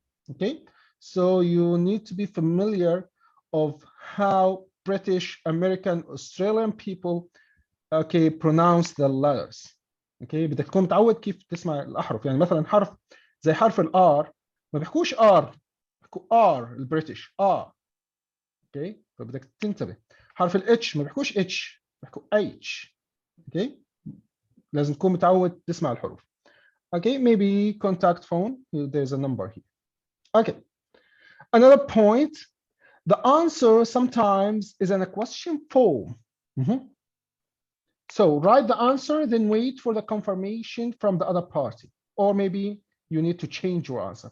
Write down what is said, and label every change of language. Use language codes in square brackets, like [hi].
[en] Okay, so you need to be familiar of how British, American, Australian people pronounce the letters. [ar] Okay, بدك تكون متعود كيف تسمع الأحرف. يعني مثلا حرف زي حرف الآر ما بيحكوش آر، بيحكوا آر البريتش okay، فبدك تنتبه. حرف الاتش ما بيحكوش اتش، بيحكوا اتش. okay، لازم تكون متعود تسمع الحروف. [en] okay، maybe contact phone, there's a number here. Okay, another point, the answer sometimes is in a question form. So write the answer, then wait for the confirmation from the other party, or maybe you need to change your answer.